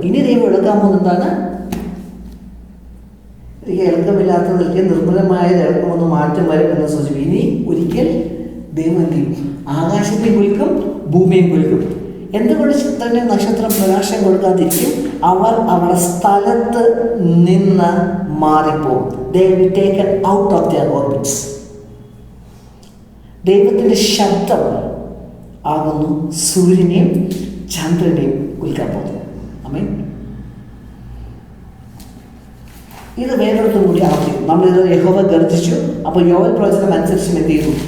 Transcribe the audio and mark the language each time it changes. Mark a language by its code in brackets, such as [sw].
[ml] ഇനി ദൈവം ഇളക്കാൻ പോകുന്നതാണ് ഇളക്കമില്ലാത്തതിലേക്ക് നിർമ്മലമായത് ഇളക്കുമെന്ന് മാറ്റം വരും എന്ന് സൂചിപ്പിക്കും. ഇനി ഒരിക്കൽ ദൈവം എന്ത് ചെയ്യും? ആകാശത്തെയും കുലുക്കും, ഭൂമിയും കുലുക്കും. എന്തുകൊണ്ട് ചിത്രന്റെ നക്ഷത്രം പ്രകാശം കൊടുക്കാതിരിക്കും? അവർ അവരുടെ സ്ഥലത്ത് നിന്ന് മാറിപ്പോകും. [en] They will be taken out of their orbits. [ml] ദൈവത്തിൻ്റെ ശബ്ദം ആകുന്നു സൂര്യനെയും ചന്ദ്രനെയും കുലുക്കാൻ പോകുന്നത്. ആമേൻ. ഇത് വേറൊരിടത്തും കൂടി ആവർത്തിക്കും. നമ്മളിത് യഹോവ ഗർജിച്ചു. അപ്പോൾ യോവൽ പ്രവചനം അനുസരിച്ച് എന്ത് ചെയ്തു?